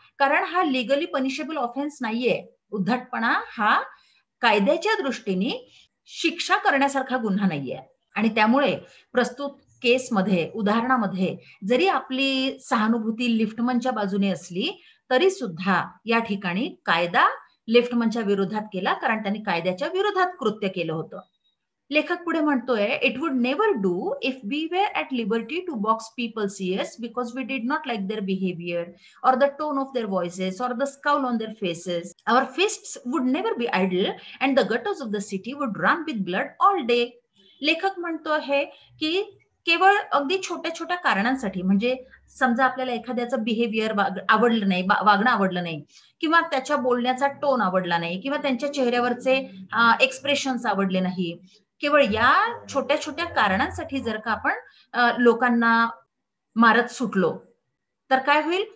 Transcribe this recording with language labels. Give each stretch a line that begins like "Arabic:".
Marathi: कारण हा legally punishable offence नाहीये. उद्धटपणा हा कायद्याच्या दृष्टीने शिक्षा करण्यासारखा गुन्हा नाहीये आणि त्यामुळे प्रस्तुत केसमध्ये, उदाहरणामध्ये जरी आपली सहानुभूती लिफ्टमनच्या बाजूने असली तरी सुद्धा या ठिकाणी कायदा लिफ्टमनच्या विरोधात केला, कारण त्यांनी कायद्याच्या विरोधात कृत्य केलं होतं. लेखक पुढे म्हणतोय,
English: It would never do if we were at liberty to box people's ears because we did not like their behaviour or the tone of their voices or the scowl on their faces. Our fists would never be idle and the gutters of the city would run with blood all day.
Marathi: लेखक म्हणतो आहे की केवळ अगदी छोट्या छोट्या कारणांसाठी, म्हणजे समजा आपल्याला एखाद्याचं बिहेवियर आवडलं नाही, वागणं आवडलं नाही किंवा त्याच्या बोलण्याचा टोन आवडला नाही किंवा त्यांच्या चेहऱ्यावरचे एक्सप्रेशन्स आवडले नाही, केवळ या छोट्या छोट्या कारणांसाठी जर का आपण लोकांना मारत सुटलो तर काय होईल?